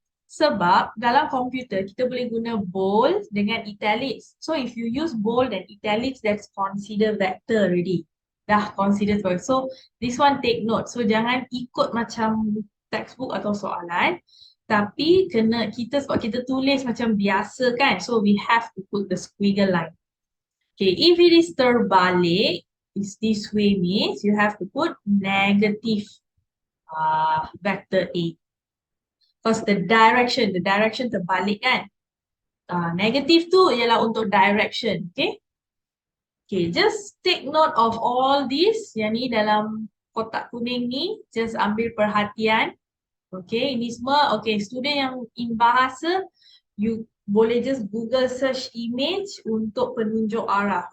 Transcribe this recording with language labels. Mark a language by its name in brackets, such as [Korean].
[Malay] Sebab dalam komputer kita boleh guna bold dengan italics. [English] So if you use bold and italics, that's considered vector already. Dah considered vector. So this one take note. So [Malay] jangan ikut macam textbook atau soalan. Tapi sebab kita tulis macam biasa, kan? [English] So we have to put the squiggle line. Okay, if it is terbalik, it's this way means you have to put negative vector A. Because the direction terbalik, kan? [Malay] Negative tu ialah untuk direction, okay? [English] Okay, just take note of all this. [Malay] Yang ni dalam kotak kuning ni, just ambil perhatian. Okay, ini semua, okay, student yang in bahasa, you boleh just Google search image untuk penunjuk arah.